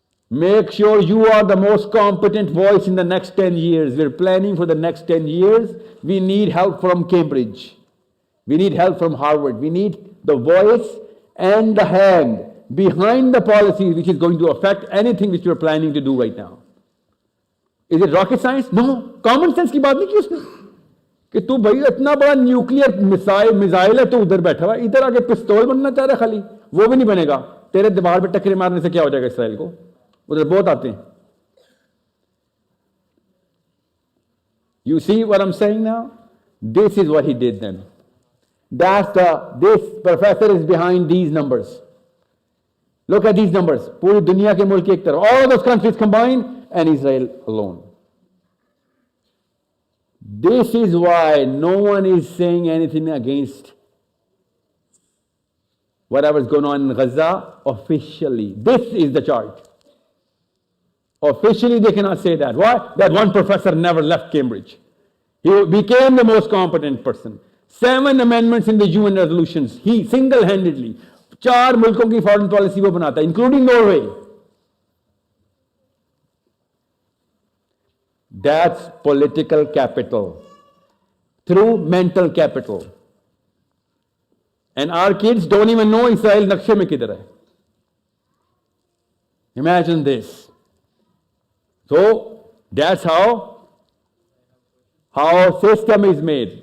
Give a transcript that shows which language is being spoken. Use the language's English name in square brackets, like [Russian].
[English] Make sure you are the most competent voice in the next 10 years. We're planning for the next 10 years. We need help from Cambridge. We need help from Harvard. We need the voice and the hand behind the policy which is going to affect anything which you're planning to do right now. Is it rocket science? No. [Hindi] Common sense की बात नहीं की उसने कि तू भाई इतना बड़ा न्यूक्लियर मिसाइल है, तू उधर बैठा हुआ, इधर आके पिस्तौल बनना चाह रहा है खाली, वो भी नहीं बनेगा. तेरे दीवार पे टक्करे मारने से क्या हो जाएगा इसराइल को? उधर बहुत आते हैं. [English] You see what I'm saying now? This is what he did then. This professor is behind these numbers. Look at these numbers. [Hindi] पूरी दुनिया के मुल्क एक तरफ. [English] All those countries combined and Israel alone. This is why no one is saying anything against whatever's going on in Gaza officially. This is the chart. Officially, they cannot say that. Why? That one professor never left Cambridge. He became the most competent person. 7 amendments in the UN resolutions. He single-handedly. [Hindi] 4 मुल्कों की foreign policy वो बनाता है, including Norway. [English] That's political capital through mental capital. And our kids don't even know Israel [Hindi] nakshe mein kidhar hai. [English] Imagine this. So that's how system is made.